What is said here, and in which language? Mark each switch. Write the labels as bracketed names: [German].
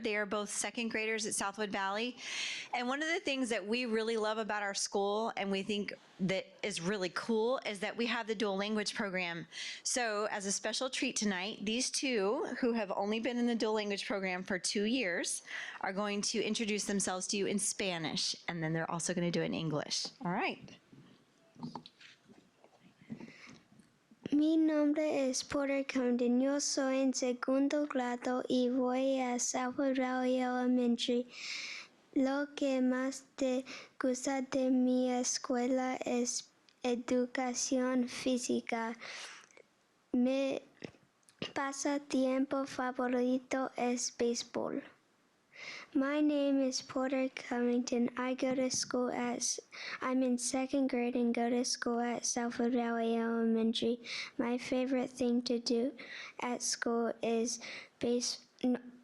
[English] They are both second graders at Southwood Valley. And one of the things that we really love about our school and we think that is really cool is that we have the dual language program. So as a special treat tonight, these two who have only been in the dual language program for 2 years are going to introduce themselves to you in Spanish. And then they're also going to do it in English. All right. [Spanish] Mi nombre es Porter Covington. Yo soy en segundo grado y voy a Southwood Valley Elementary. Lo que más te gusta de mi escuela es educación física. Mi pasatiempo favorito es béisbol. [English] My name is Porter Covington. I'm in second grade and go to school at Southwood Valley Elementary. My favorite thing to do at school is PE.